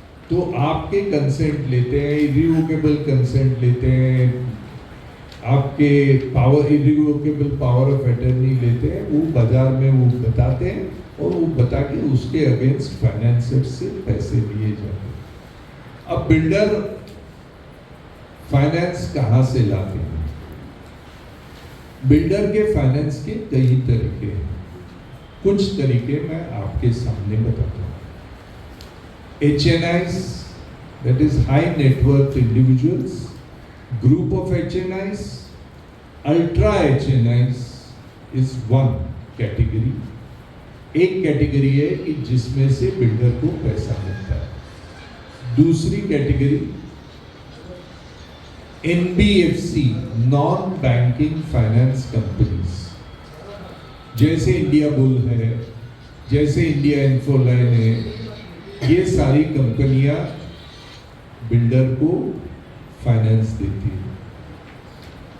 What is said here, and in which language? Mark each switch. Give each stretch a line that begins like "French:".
Hindi: तो आपके कंसेंट लेते हैं, इरिवोकेबल कंसेंट लेते हैं, आपके इरिवोकेबल पावर ऑफ अटर्नी लेते हैं, वो बाजार में वो बताते हैं और वो बता के उसके अगेंस्ट फाइनेंसर से पैसे लिए जाते हैं। अब बिल्डर फाइनेंस कहाँ से लाते हैं? बिल्डर के फाइनेंस के कई तरीके हैं, कुछ तरीके मैं आपके सामने बताता हूँ।
English: HNIs, that is high net worth individuals, group of HNIs, ultra HNIs is one category।
Hindi: एक कैटेगरी है कि जिसमें से बिल्डर को पैसा मिलता है। दूसरी category NBFC, non banking finance companies, जैसे इंडिया बुल है, जैसे इंडिया इन्फोलाइन है, ये सारी कंपनियां बिल्डर को फाइनेंस देती है।